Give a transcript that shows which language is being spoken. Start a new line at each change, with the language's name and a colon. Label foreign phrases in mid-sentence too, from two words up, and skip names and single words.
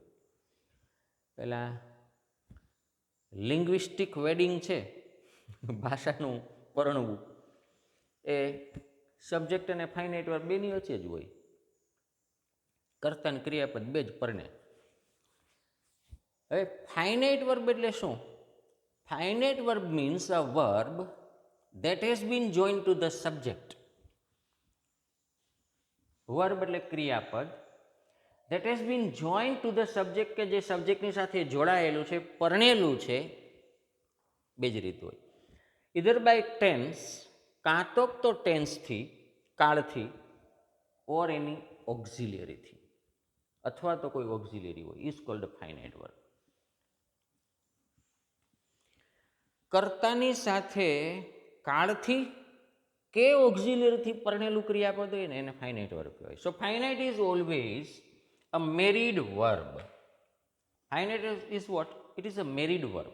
Gujarati: પેલા
English: linguistic wedding
Gujarati: છે, ભાષાનું પરણવું, એ સબ્જેક્ટ અને
English: finite verb
Gujarati: બેની વચ્ચે જ હોય. કર્તા અને ક્રિયાપદ બે જ પરણે. હવે
English: finite verb
Gujarati: એટલે શું?
English: Finite verb means a verb that has been joined to the subject. Verb
Gujarati: એટલે ક્રિયાપદ
English: that has been joined to the subject,
Gujarati: કે જે સબ્જેક્ટની સાથે જોડાયેલું છે, પરણેલું છે. બે જ રીત હોય.
English: either by tense,
Gujarati: કાં તો ટેન્સથી, કાળથી, or એની ઓક્ઝિલિયરીથી, અથવા તો કોઈ ઓક્ઝિલિયરી હોય,
English: is called a finite verb.
Gujarati: કર્તાની સાથે કાળથી કે ઓક્ઝિલિયરીથી પરણેલું ક્રિયાપદ હોય ને એને
English: finite verb
Gujarati: કહેવાય.
English: So finite is always a married verb. Finite is what? It is a married verb.